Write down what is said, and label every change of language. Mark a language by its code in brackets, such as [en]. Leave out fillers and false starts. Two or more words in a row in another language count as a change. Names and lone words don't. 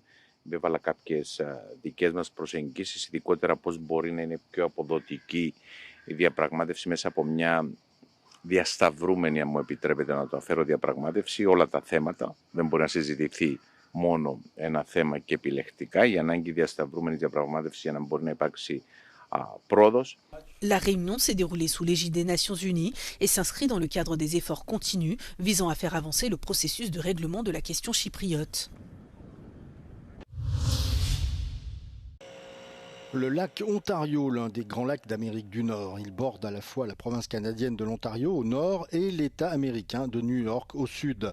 [el] Υπέβαλα κάποιες δικές μας προσεγγίσεις, ειδικότερα πώς μπορεί να είναι πιο αποδοτική η διαπραγμάτευση μέσα από μια διασταυρούμενη, αν μου επιτρέπετε να το αφέρω, διαπραγμάτευση. Όλα τα θέματα δεν μπορεί να συζητηθεί μόνο ένα θέμα και επιλεκτικά, η ανάγκη διασταυρούμενης διαπραγμάτευσης για να μπορεί να υπάρξει πρόοδος. [fr] La réunion s'est déroulée sous l'égide des Nations Unies et s'inscrit dans le cadre des efforts continus visant à faire avancer le processus de règlement de la question chypriote. Le lac Ontario, l'un des grands lacs d'Amérique du Nord. Il borde à la fois la province canadienne de l'Ontario au nord et l'État américain de New York au sud.